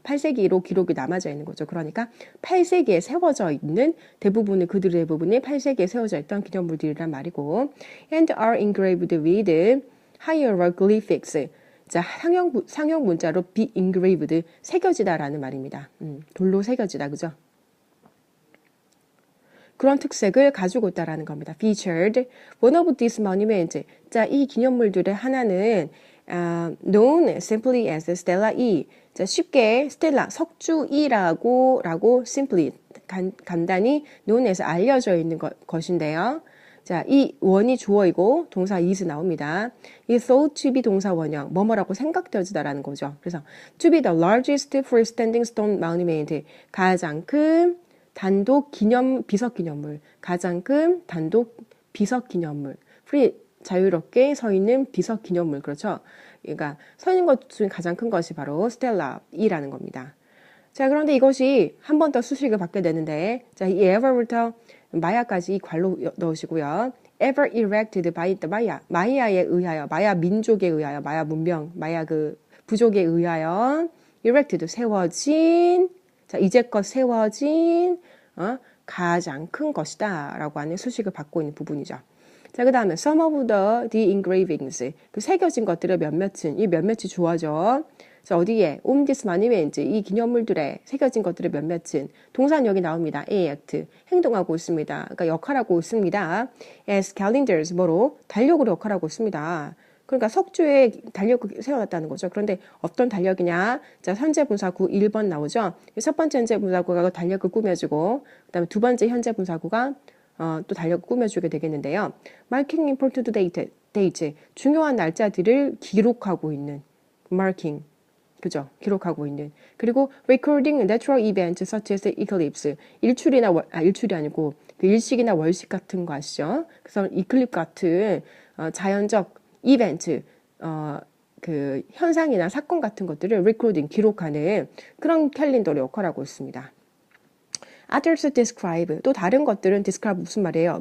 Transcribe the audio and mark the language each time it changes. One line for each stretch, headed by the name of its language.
Korean: 8세기로 기록이 남아져 있는 거죠. 그러니까 8세기에 세워져 있는 그들의 대부분이 8세기에 세워져 있던 기념물들이란 말이고
English: and are engraved with hieroglyphics
Korean: 자, 상형 문자로
English: be engraved,
Korean: 새겨지다라는 말입니다. 돌로 새겨지다, 그죠? 그런 특색을 가지고 있다라는 겁니다.
English: featured. One of these monuments.
Korean: 자, 이 기념물들의 하나는
English: known simply as Stella E.
Korean: 자, 쉽게 스텔라, 석주 E라고 simply 간단히
English: known as
Korean: 알려져 있는 것인데요. 자, 이 원이 주어이고 동사 is 나옵니다. 이
English: thought to be
Korean: 동사 원형, 뭐뭐라고 생각되어지다라는 거죠. 그래서
English: to be the largest freestanding stone monument,
Korean: 가장 큰 단독 비석 기념물, 가장 큰 단독 비석 기념물, 자유롭게 서 있는 비석 기념물, 그렇죠? 그러니까 서 있는 것 중에 가장 큰 것이 바로 스텔라이라는 겁니다. 자, 그런데 이것이 한 번 더 수식을 받게 되는데, 자, 이 ever부터 마야까지 이 괄로 넣으시고요.
English: ever erected by the Maya.
Korean: 마야에 의하여, 마야 민족에 의하여, 마야 문명, 마야 부족에 의하여 erected 세워진, 자, 이제껏 세워진 가장 큰 것이다 라고 하는 수식을 받고 있는 부분이죠. 자, 그 다음에
English: some of the engravings.
Korean: 그 새겨진 것들의 이 몇몇이 주어져. 자, 어디에?
English: on this monument.
Korean: 이 기념물들에 새겨진 것들의 몇몇은 동사는 여기 나옵니다. act. 행동하고 있습니다. 그러니까 역할하고 있습니다.
English: as calendars.
Korean: 뭐로? 달력으로 역할하고 있습니다. 그러니까 석주에 달력을 세워놨다는 거죠. 그런데 어떤 달력이냐? 자, 현재 분사구 1번 나오죠. 첫 번째 현재 분사구가 달력을 꾸며주고, 그 다음에 두 번째 현재 분사구가 또 달력을 꾸며주게 되겠는데요.
English: marking important date.
Korean: 중요한 날짜들을 기록하고 있는 marking. 그죠? 기록하고 있는. 그리고
English: recording natural events such as eclipse.
Korean: 일출이 아니고 그 일식이나 월식 같은 거 아시죠? 그래서 이클립 같은 자연적 이벤트, 그 현상이나 사건 같은 것들을 recording, 기록하는 그런 캘린더를 역할하고 있습니다.
English: Others describe,
Korean: 또 다른 것들은 describe 무슨 말이에요?